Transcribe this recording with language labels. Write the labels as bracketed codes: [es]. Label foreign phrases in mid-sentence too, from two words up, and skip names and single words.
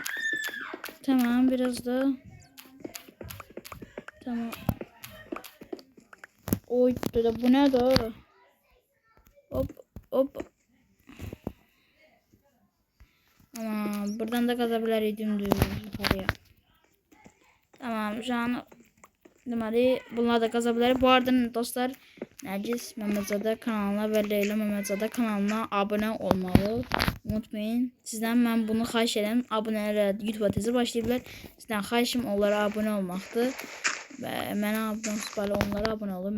[tr] Tamam biraz da. Tamam. Oy bu ne da? Hop hop. Ama buradan da kazabilirdim yukarıya. Tamam şu an deməli bunlar da kazabilir. [az] Bu arada dostlar Nergis Məmmədzadə kanalına və Leyla Məmmədzadə kanalına abunə olmalı. Unutmayın. Sizdən mən bunu xahiş edirəm. Abunələrə YouTube tezi başlayıblar. Sizdən xahişim onlara abunə olmaqdır. Və mənə abunə onlara abunə olun.